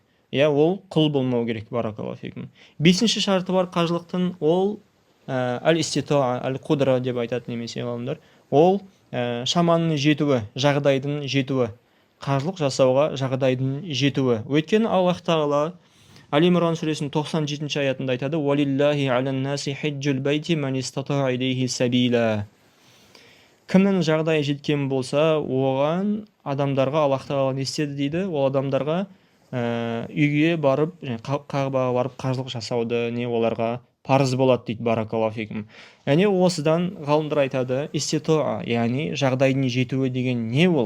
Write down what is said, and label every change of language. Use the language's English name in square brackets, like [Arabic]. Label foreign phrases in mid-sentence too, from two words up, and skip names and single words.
[Kazakh] Ол құл болмау керек, [Arabic] بارك الله فيكم. [Kazakh] Бесінші шарты бар қажылықтың, ол [Arabic] الاستطاعة، القدرة [Kazakh] деп айтады немесе ғалымдар. Ол шаманың жетуі, жағдайдың жетуі, қажылық жасауға жағдайдың жетуі. Өйткені Аллах Тағала Али-Имран сүресінің 97-ші аятында айтады: [Arabic] «ولله على الناس حج البيت من استطاع إليه سبيلا». [Kazakh] Кімнің жағдайы жеткен болса, оған адамдарға Аллах Тағала не істеді дейді? Ол адамдарға үйге барып, Қағбаға барып қажылық жасауды не оларға парыз болады дейді, [Arabic] بارك الله فيكم. [Kazakh] Осыдан ғалымдар айтады, иститоа, яғни жағдайдың жетуі деген не ол?